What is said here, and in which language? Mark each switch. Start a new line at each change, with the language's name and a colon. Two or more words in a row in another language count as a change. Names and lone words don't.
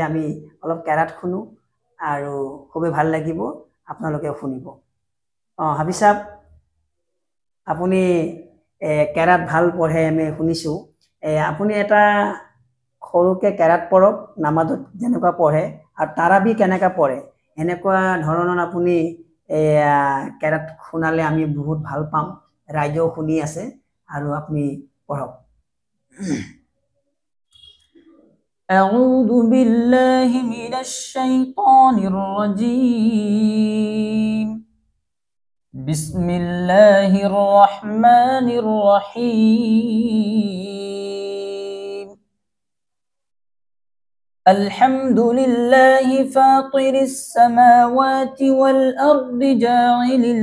Assamese: আমি অলপ কেৰাত শুনো আৰু খুবেই ভাল লাগিব আপোনালোকে শুনিব হাফিজ সাহেব আপুনি কেৰাত ভাল পঢ়ে আমি শুনিছো আপুনি এটা সৰুকে কেৰাত পঢ়ক নামাজত যেনেকুৱা পঢ়ে আৰু তাৰাবি কেনেকুৱা পঢ়ে এনেকুৱা ধৰণৰ আপুনি কেৰাত শুনালে আমি বহুত ভাল পাম ৰাইজেও শুনি আছে আৰু আপুনি পঢ়ক
Arabic: أعوذ بالله من الشيطان الرجيم بسم الله الرحمن الرحيم الحمد لله فاطر السماوات والأرض جاعل